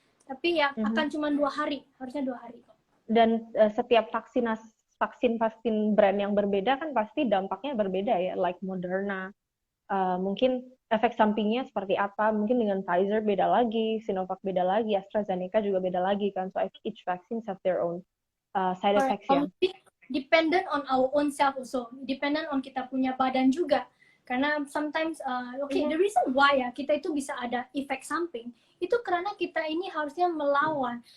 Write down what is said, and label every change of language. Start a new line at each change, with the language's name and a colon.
Indonesian: Tapi ya akan cuma 2 hari, harusnya 2 hari kok. Dan setiap vaksin brand yang berbeda kan pasti dampaknya berbeda ya, like Moderna. Mungkin efek sampingnya seperti apa, mungkin dengan Pfizer beda lagi, Sinovac beda lagi, AstraZeneca juga beda lagi kan.
English: So each vaccines have their own side effects ya. Dependent on our own self also, dependent on
Indonesian: kita punya badan juga. Karena sometimes,
English: the reason why
Indonesian: ya kita itu bisa ada efek samping, itu karena kita ini harusnya melawan.